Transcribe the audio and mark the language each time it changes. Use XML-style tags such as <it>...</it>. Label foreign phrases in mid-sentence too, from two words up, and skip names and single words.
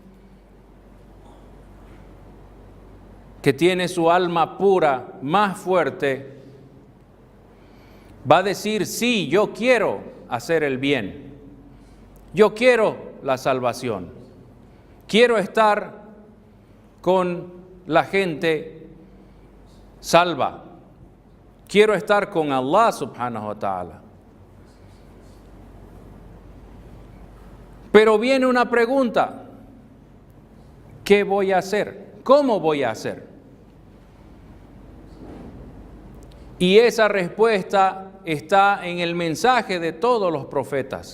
<es>que tiene su alma pura más fuerte, va a decir, sí, yo quiero hacer el bien, yo quiero la salvación, quiero estar con la gente salva, quiero estar con</es> <ar>الله سبحانه وتعالى.</ar> <es>Pero viene una pregunta, ¿qué voy a hacer? ¿Cómo voy a hacer? Y esa respuesta está en el mensaje de todos los profetas.</es>